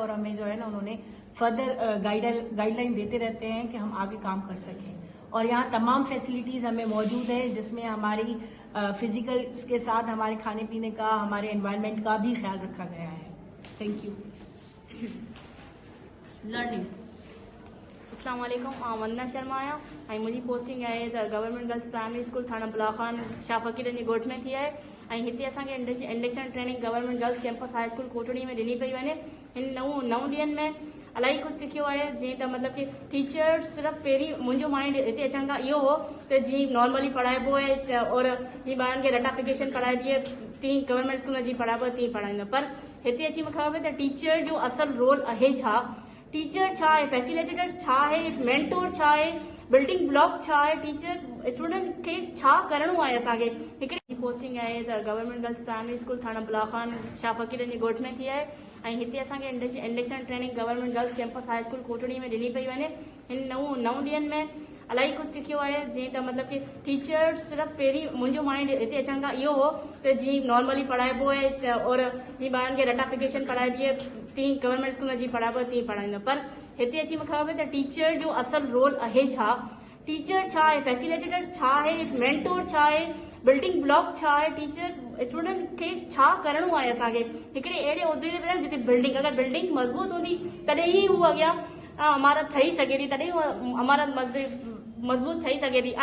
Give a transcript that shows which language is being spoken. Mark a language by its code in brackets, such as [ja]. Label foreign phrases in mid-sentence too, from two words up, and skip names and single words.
[ur] اور ہمیں جو ہے نا انہوں نے [en] further guideline [ur] دیتے رہتے ہیں کہ ہم آگے کام کر سکیں. اور یہاں تمام فیسیلیٹیز ہمیں موجود ہے جس میں ہماری فزیکل کے ساتھ ہمارے کھانے پینے کا، ہمارے انوائرنمنٹ کا بھی خیال رکھا گیا ہے. [en] Thank you. लर्निंग. [ar] السلام عليكم, [sd] वंदना शर्मा आहियां ऐं मुंहिंजी पोस्टिंग आहे त गवर्नमेंट गर्ल्स प्राइमरी स्कूल थाना बुलाखान शाह फ़कीर जी ॻोठ में थी आहे. ऐं हिते असांखे [en] induction training [sd] गवर्नमेंट गर्ल्स कैंपस हाई स्कूल कोटड़ी में ॾिनी पई वञे. हिन 9 ॾींहंनि में इलाही कुझु सिखियो आहे. जीअं त मतिलबु कि टीचर सिर्फ़ु पहिरीं मुंहिंजो माइंड हिते अचण खां इहो हो त जीअं नॉर्मली पढ़ाइबो आहे और जीअं ॿारनि खे रटाफिकेशन पढ़ाइबी आहे तीअं [en] government school [sd] में जीअं पढ़ाइबो आहे तीअं पढ़ाईंदा. पर हिते अची मूंखे ख़बर पई त टीचर जो असल रोल आहे छा, टीचर छा आहे, फैसिलिटेटर छा आहे, मेंटोर छा आहे, [en] building block [sd] छा आहे, [en] teacher student [sd] खे छा करिणो आहे. असांखे हिकिड़ी पोस्टिंग आहे त गवर्नमेंट गर्ल्स प्राइमरी स्कूल थाना बुलाखान शाह फ़कीर जी ॻोठ में थी आहे. ऐं हिते असांखे [en] induction training [sd] गवर्नमेंट गर्ल्स कैंपस हाई स्कूल कोटड़ी में ॾिनी पई वञे. हिन 9 ॾींहंनि में इलाही कुझु सिखियो आहे। जीअं त मतिलबु कि टीचर सिर्फ़ु पहिरीं मुंहिंजो माइंड हिते अचण खां इहो हो त जीअं नॉर्मली पढ़ाइबो आहे और जीअं ॿारनि खे रटाफिकेशन पढ़ाइबी आहे तीअं [en] government school [sd] में जीअं पढ़ाइबो आहे तीअं पढ़ाईंदो, पर हिते अची मूंखे ख़बर पई त टीचर जो असल रोल आहे छा, टीचर छा आहे, फैसिलिटेटर छा आहे, मेंटोर छा आहे, [en] building block [sd] छा आहे, [en] teacher student [sd] खे छा करिणो आहे असांखे हिकिड़े अहिड़े उहिदे ते वेहण जिते बिल्डिंग, अगरि बिल्डिंग मज़बूत हूंदी तॾहिं ई हू अॻियां इमारत ठही सघे थी, तॾहिं हू इमारत मज़बूत ठही सघे थी।